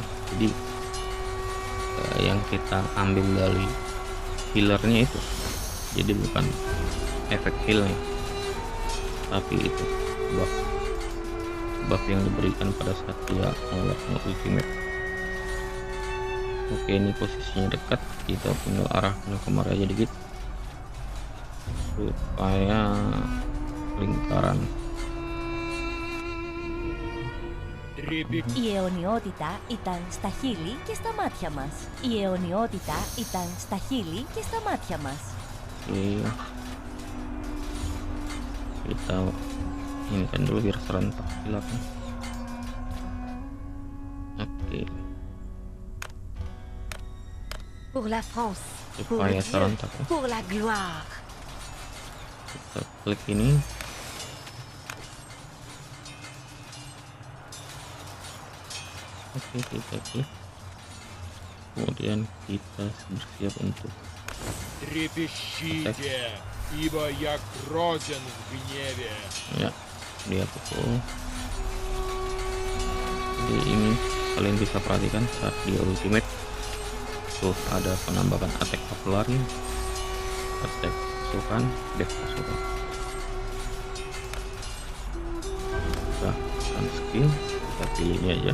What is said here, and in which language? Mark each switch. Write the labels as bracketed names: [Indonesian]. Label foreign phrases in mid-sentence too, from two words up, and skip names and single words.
[Indonesian] Jadi yang kita ambil dari healernya itu, jadi bukan efek healnya, tapi itu buff yang diberikan pada saat dia mengeluarkan ultimate. Oke, ini posisinya dekat, kita tinggal arahkan kemari aja dikit supaya lingkaran. [Greek] Η αιωνιότητα ήταν στα χείλη και στα μάτια μας. Η αιωνιότητα ήταν στα χείλη και στα μάτια μας. [Indonesian] Kita ini kan dulu biar serentak hilapnya. Oke. [French] Pour la France, pour [Indonesian] Supaya [French] Dieu, [Indonesian] serentak ya. [French] pour la gloire. [Indonesian] Kita klik ini. Oke, kita klik. Kemudian kita bersiap untuk [Russian] Трепещите, ибо я грозен в гневе. [Indonesian] ya, dia pukul. Jadi ini kalian bisa perhatikan saat dia ultimate tuh ada penambahan [English] attack cavalry, [Indonesian] attack pasukan, dev pasukan. Nah, skill kita pilih ini aja.